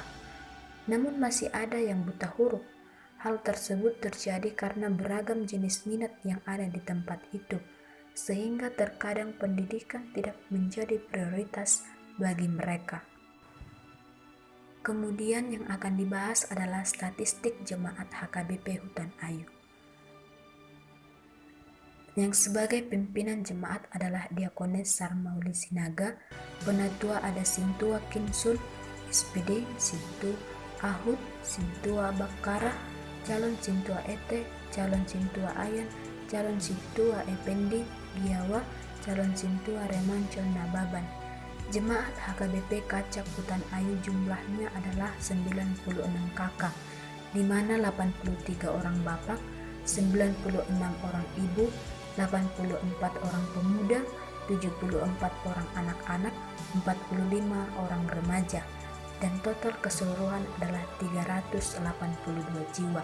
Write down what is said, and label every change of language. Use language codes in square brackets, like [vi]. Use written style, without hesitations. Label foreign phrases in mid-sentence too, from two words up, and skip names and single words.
[id] Namun masih ada yang buta huruf. Hal tersebut terjadi karena beragam jenis minat yang ada di tempat itu, sehingga terkadang pendidikan tidak menjadi prioritas bagi mereka. Kemudian yang akan dibahas adalah statistik jemaat HKBP Hutan Ayu. Yang sebagai pimpinan jemaat adalah Diakones Sarmauli Sinaga, Penatua ada Sintua Kinsul, SPD Sintu Ahud, Sintua Bakara, calon Sintua Ete, calon Sintua Ayan, calon Sintua Ependi Giawa, calon Sintua Remancon Nababan. Jemaat HKBP Kacak Hutan Ayu jumlahnya adalah 96 kakak, di mana 83 orang bapak, 96 orang ibu, 84 orang pemuda, 74 orang anak-anak, 45 orang remaja, dan total keseluruhan adalah 382 jiwa.